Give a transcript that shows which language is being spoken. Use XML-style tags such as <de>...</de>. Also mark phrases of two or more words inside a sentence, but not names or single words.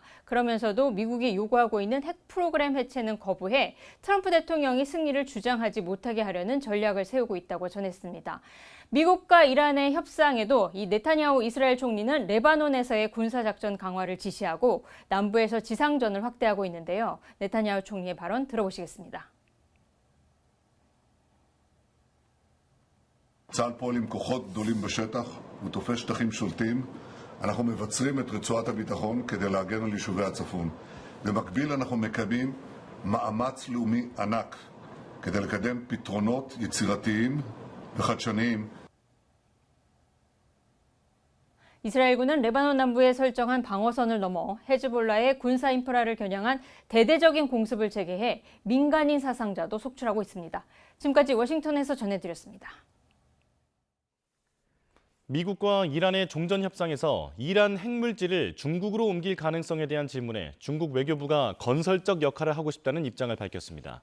<ko>그러면서도 미국이 요구하고 있는 핵 프로그램 해체는 거부해 트럼프 대통령이 승리를 주장하지 못하게 하려는 전략을 세우고 있다고 전했습니다. 미국과 이란의 협상에도 이 네타냐후 이스라엘 총리는 레바논에서의 군사작전 강화를 지시하고 남부에서 지상전을 확대하고 있는데요. 네타냐후 총리의 발언 들어보시겠습니다.</ko> <he>צה"ל פועל עם כוחות גדולים בשטח, הוא תופס שטחים שולטים. אנחנו מבצרים את רצועת הביטחון כדי להגן על יישובי הצפון. במקביל אנחנו מקיימים מאמץ לאומי ענק כדי לקדם פתרונות יצירתיים וחדשניים.</he> <ko>이스라엘군은 레바논 남부에 설정한 방어선을 넘어 헤즈볼라의 군사 인프라를 겨냥한 대대적인 공습을 재개해 민간인 사상자도 속출하고 있습니다. 지금까지 워싱턴에서 전해드렸습니다. 미국과 이란의 종전 협상에서 이란 핵물질을 중국으로 옮길 가능성에 대한 질문에 중국 외교부가 건설적 역할을 하고 싶다는 입장을 밝혔습니다.</ko>